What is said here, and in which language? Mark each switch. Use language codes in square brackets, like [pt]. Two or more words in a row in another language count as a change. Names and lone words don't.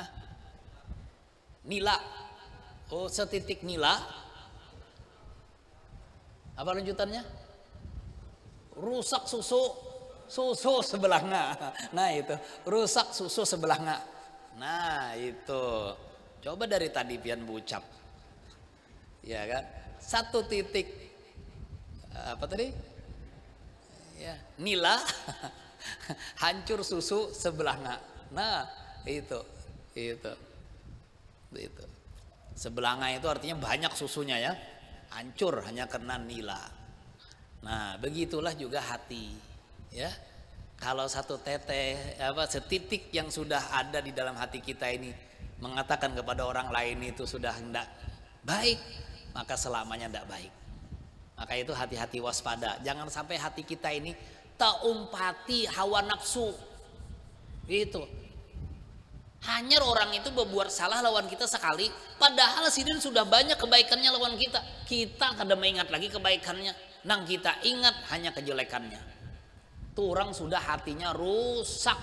[id] Nila. Oh, setitik nila. Apa lanjutannya? Rusak susu sebelanga. Nah itu, rusak susu sebelanga. Nah itu. [bjn] Coba dari tadi pian bucap. [id] Ya kan? Satu titik apa tadi? Ya, nila hancur susu sebelanga. Nah, itu. Sebelanga itu artinya banyak susunya ya. Hancur hanya karena nila. Nah, begitulah juga hati, ya. Kalau satu teteh setitik yang sudah ada di dalam hati kita ini mengatakan kepada orang lain itu sudah hendak baik, maka selamanya tidak baik. Maka itu hati-hati waspada. Jangan sampai hati kita ini taumpati hawa nafsu. Itu. Hanya orang itu berbuat salah lawan kita sekali, padahal sidin sudah banyak kebaikannya lawan kita. Kita kada mengingat lagi kebaikannya. Nang kita ingat hanya kejelekannya. Tuh orang sudah hatinya rusak.